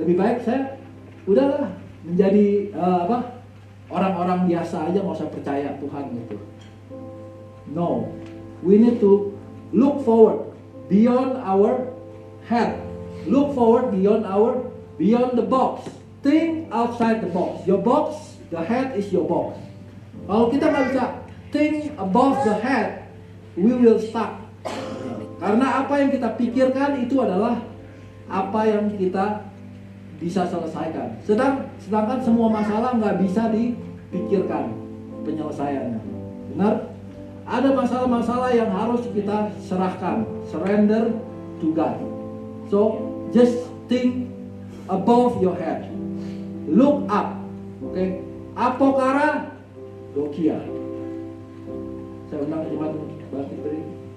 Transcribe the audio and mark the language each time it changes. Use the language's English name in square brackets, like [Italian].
[Indonesian] Lebih baik saya udahlah menjadi orang-orang biasa aja, nggak usah percaya Tuhan gitu. [English] No, we need to look forward beyond our head. Look forward beyond the box. Think outside the box. Your box, the head is your box. [Indonesian] Kalau kita nggak bisa [English] think above the head, we will stuck. [Indonesian] Karena apa yang kita pikirkan itu adalah apa yang kita bisa selesaikan. Sedangkan semua masalah nggak bisa dipikirkan penyelesaiannya. Benar? Ada masalah-masalah yang harus kita serahkan, [English] surrender to God. So just think above your head, look up, okay? Apokara dokia. [Indonesian] Saya undang jemaat bangkit berdiri.